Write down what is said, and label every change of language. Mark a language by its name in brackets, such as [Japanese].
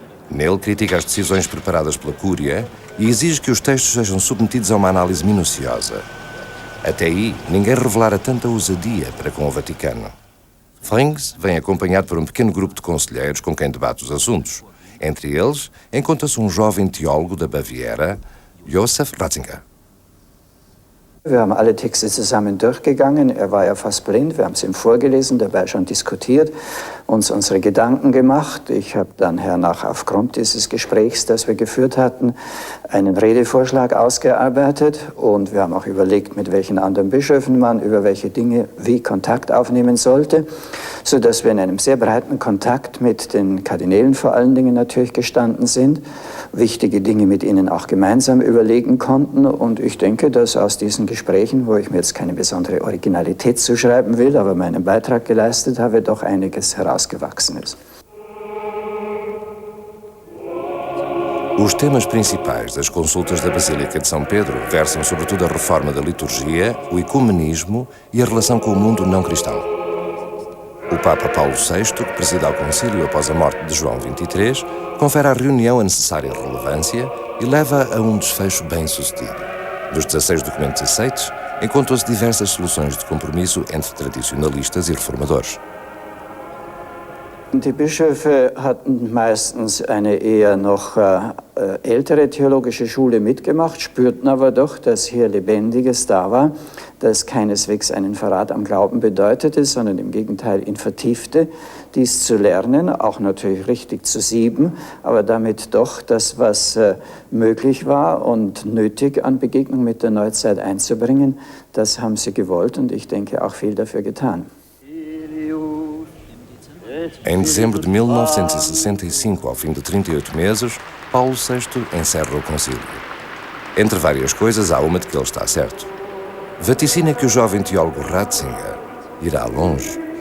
[Portuguese] Nele critica as decisões preparadas pela Cúria e exige que os textos sejam submetidos a uma análise minuciosa. Até aí, ninguém revelara tanta ousadia para com o Vaticano. Frings vem acompanhado por um pequeno grupo de conselheiros com quem debate os assuntos. Entre eles, encontra-se um jovem teólogo da Baviera, Josef Ratzinger. [German] Wir haben alle Texte zusammen durchgegangen. Er war ja fast blind. Wir haben es ihm vorgelesen, dabei schon diskutiert. uns unsere Gedanken gemacht. Ich habe dann hernach aufgrund dieses Gesprächs, das wir geführt hatten, einen Redevorschlag ausgearbeitet und wir haben auch überlegt, mit welchen anderen Bischöfen man über welche Dinge wie Kontakt aufnehmen sollte, sodass wir in einem sehr breiten Kontakt mit den Kardinälen vor allen Dingen natürlich gestanden sind, wichtige Dinge mit ihnen auch gemeinsam überlegen konnten und ich denke, dass aus diesen Gesprächen, wo ich mir jetzt keine besondere Originalität zuschreiben will, aber meinen Beitrag geleistet habe, doch einiges herausgewachsen ist. [Portuguese] Os temas principais das consultas da Basílica de São Pedro versam sobretudo a reforma da liturgia, o ecumenismo e a relação com o mundo não cristão. O Papa Paulo VI, que presida ao concílio após a morte de João XXIII, confere à reunião a necessária relevância e leva a desfecho bem-sucedido. Dos 16 documentos aceitos, encontram-se diversas soluções de compromisso entre tradicionalistas e reformadores. [German] Die Bischöfe hatten meistens eine eher noch ältere theologische Schule mitgemacht, spürten aber doch, dass hier Lebendiges da war, das keineswegs einen Verrat am Glauben bedeutete, sondern im Gegenteil ihn vertiefte, dies zu lernen, auch natürlich richtig zu sieben, aber damit doch das, was möglich war und nötig an Begegnung mit der Neuzeit einzubringen, das haben sie gewollt und ich denke auch viel dafür getan. [Portuguese] Em dezembro de 1965, ao fim de 38 meses, Paulo VI encerra o concílio. Entre várias coisas, há uma de que ele está certo. Vaticina que o jovem teólogo Ratzinger irá longe.